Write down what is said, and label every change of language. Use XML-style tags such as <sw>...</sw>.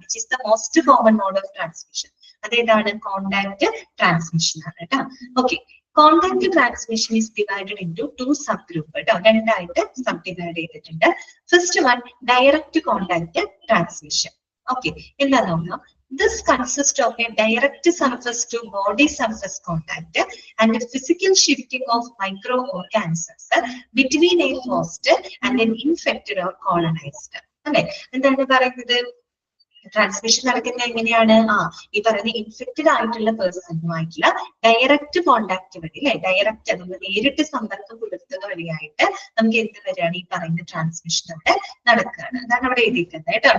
<en>Which is the most common mode of transmission?</en> <ml>അതേതാണ്? Contact transmission ആണ് കേട്ടോ.</ml> <en>Okay, contact transmission is divided into 2 subgroup കേട്ടോ.</en> <ml>2 ആയിട്ട് sub divide ചെയ്തിട്ടുണ്ട്. First one direct contact transmission. Okay, എന്താ നോക്കാം.</ml> <en>This consists of a direct surface to body surface contact and a physical shifting of microorganisms between a host and an infected or colonized.</en> <ml>അല്ലെ? എന്താണ് പറയുന്നത്? Transmission നടക്കുന്നത് എങ്ങനെയാണ്? ഈ പറയുന്ന infected ആയിട്ടുള്ള പേഴ്സണുമായിട്ടുള്ള ഡയറക്റ്റ് കോണ്ടാക്ട് വഴി അല്ലെ? ഡയറക്റ്റ് നമ്മൾ നേരിട്ട് സമ്പർക്കം പുലർത്തുന്ന വഴിയായിട്ട് നമുക്ക് എന്ത് വരികയാണ്? ഈ പറയുന്ന ട്രാൻസ്മിഷൻ അവിടെ നടക്കുകയാണ്. അതാണ് അവിടെ എഴുതിയിട്ടുണ്ട് കേട്ടോ.</ml>